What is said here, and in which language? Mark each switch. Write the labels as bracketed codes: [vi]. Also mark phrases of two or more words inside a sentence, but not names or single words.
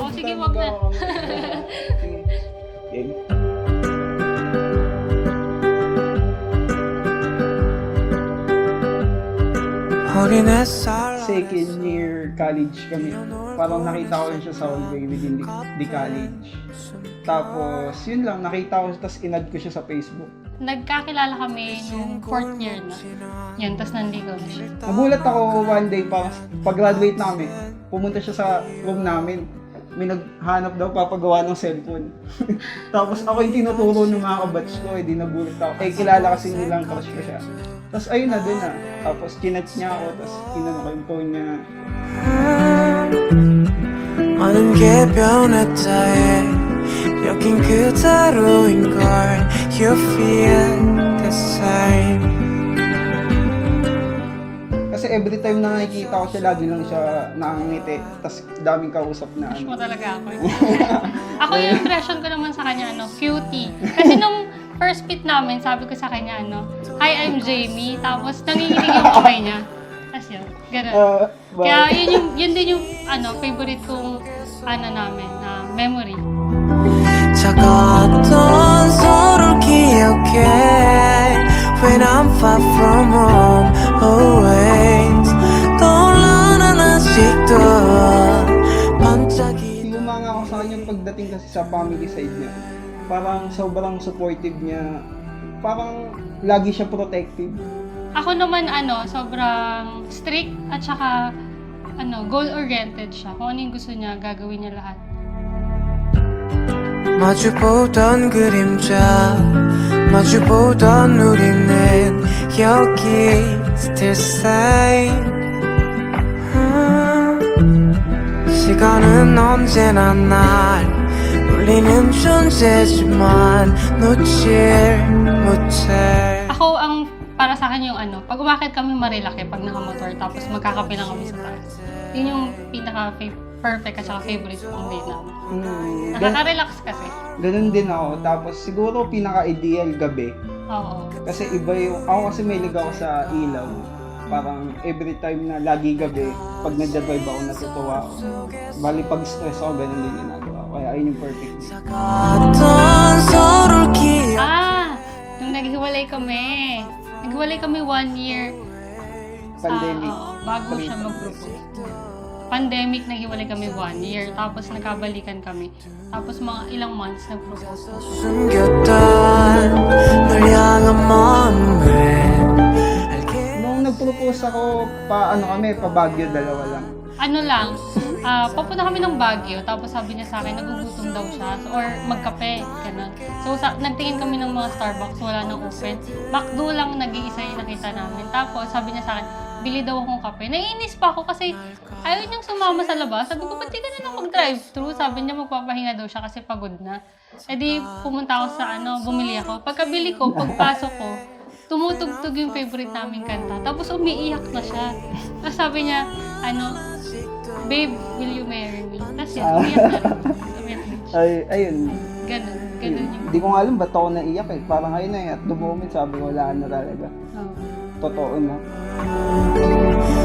[tl] Oh, sige, wag na. Sige. Game. [en] Second year college kami. [tl] Parang nakita ko rin siya sa hallway [en] within the college. [tl] Tapos, yun lang, nakita ko, tapos in-add ko siya sa Facebook. Nagkakilala kami nung 4th year na. Yan, tapos nandito na siya. Nagulat ako [en] one day, [tl] pag-graduate na kami, pumunta siya sa room namin. May naghanap daw papagawa ng cellphone. Tapos ako yung tinuturo ng mga kabatch ko, di nagulat ako. Kilala kasi nilang crush ko siya. Tapos ayun na dun na. Tapos chinat niya ako, tapos inano ko yung phone niya. [ko] 많은 게 변했다 해 여긴 그대로인 걸 [en] You feel the same [tl] Kasi [en] every time [tl] na nakikita ko siya, lagi lang siya nakangiti. Tapos daming kausap na Crush mo talaga ako. Ako yung impression ko naman sa kanya, cutie. Kasi nung first meet namin, sabi ko sa kanya, [en] Hi, I'm Jamie. [tl] Tapos nanginginig yung kamay niya. Tapos yun, ganun. Kaya yun din yung favorite kong namin, na memory. [ko] 차가웠던 서로를 기억해 [en] When I'm far from home always [ko] 떠올라는 아직도 반짝이는 [tl] Lumanga ako sa kanya pagdating kasi sa family side niya. Parang sobrang supportive niya. Parang lagi siya protective. Ako naman, sobrang strict at saka, goal-oriented siya. Kung ano yung gusto niya, gagawin niya lahat. [ko] 마주보던 그림자 마주보던 우리는 여기 [en] still same [ko] 시간은 언제나 날 울리는 존재지만 놓질 못해 [tl] Ako, para sa akin yung pag umakit kami Marilaki, pag nakamotor, tapos magkakape lang kami sa taas. Yun yung pinaka-perfect at saka favorite kong date namin. Nakaka-relax kasi. Ganun din ako. Tapos siguro pinaka-ideal gabi. Oo. Kasi iba yung, ako kasi may ako sa ilaw. Parang [en] every time [tl] na lagi gabi, pag nagda-drive ako, natutuwa ako. Bali pag stress ako, ganun din ginagawa ko. Kaya ayun yung perfect. [ko] 차가웠던 서로를 기억 [tl] Nung naghiwalay kami. Naghiwalay kami 1 year. Pandemic. Bago siya mag-propose. Pandemic, naghiwalay kami 1 year. Tapos nagkabalikan kami. Tapos mga ilang months nag-propose na siya. [ko] 숨겼던 널 향한 마음을 [tl] Nung nag-propose ako, pa Baguio, dalawa lang. Papunta kami ng Baguio, tapos sabi niya sa akin, nagugutom daw siya, or magkape, ganun. So, nagtingin kami ng mga Starbucks, wala nang open. McDo lang nag-iisa yung nakita namin. Tapos, sabi niya sa akin, bili daw akong kape. Naiinis pa ako kasi ayaw niyang sumama sa labas. Sabi ko, ba't di ka na lang mag-drive-thru? Sabi niya, magpapahinga daw siya kasi pagod na. E di, pumunta ako sa bumili ako. Pagkabili ko, pagpasok ko, tumutugtog yung favorite naming kanta. Tapos umiiyak na siya. Tapos sabi niya, [en] babe, will you marry me? [tl] Tapos yun, umiyak na rin. Umiyak din siya. Ayun. Ganun yung... Hindi ko nga alam ba't ako naiyak eh. Parang ayun na [en] at the moment [tl] sabi ko wala na talaga. Oh. Totoo na.